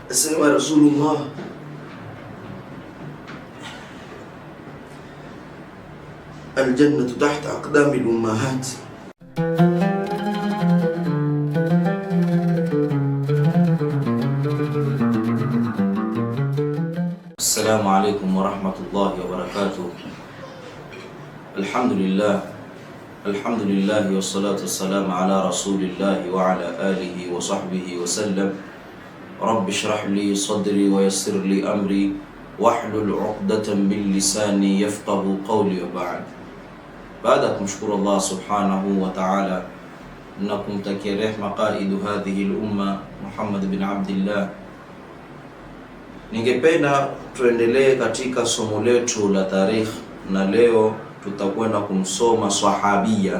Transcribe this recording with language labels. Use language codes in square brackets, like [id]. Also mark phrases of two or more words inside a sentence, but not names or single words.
[ar] Asema رسول الله، الجنة تحت أقدام الأمهات. السلام عليكم ورحمة الله وبركاته. الحمد لله والصلاة والسلام على رسول الله وعلى آله وصحبه وسلم. رب اشرح لي صدري ويسر لي أمري واحلل عقدة من لساني يفقهوا قولي وبعد. [sw] Baada ya kumshukuru Allah [ar] سبحانه وتعالى [sw] na kumtakia rehma [ar] قائد هذه الأمة [sw] Muhammad bin Abdillah, ningependa tuendelee katika somo letu la tarikh, na leo tutakwenda kumsoma sahabia.